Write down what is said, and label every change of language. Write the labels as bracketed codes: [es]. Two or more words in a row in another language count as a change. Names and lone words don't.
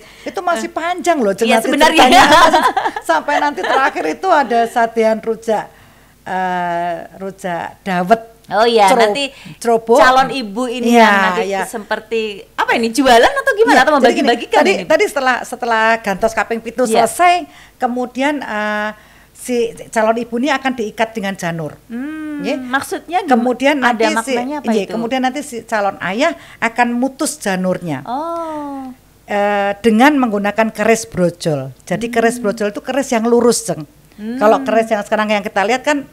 [id] Itu masih panjang loh sebenarnya. Sampai nanti terakhir itu ada sadean rujak dawet. Oh iya, nanti ceroboh. Calon ibu ini yang nanti seperti apa ini, jualan atau gimana, atau membagi-bagikan ini? Tadi setelah [jv] gantos kaping pitu [id] selesai, kemudian si calon ibu ini akan diikat dengan janur. Maksudnya kemudian ada maknanya apa itu? Kemudian nanti si calon ayah akan mutus janurnya. Dengan menggunakan keris brojol. Jadi keris brojol itu keris yang lurus, Jeng. Kalau keris yang sekarang yang kita lihat kan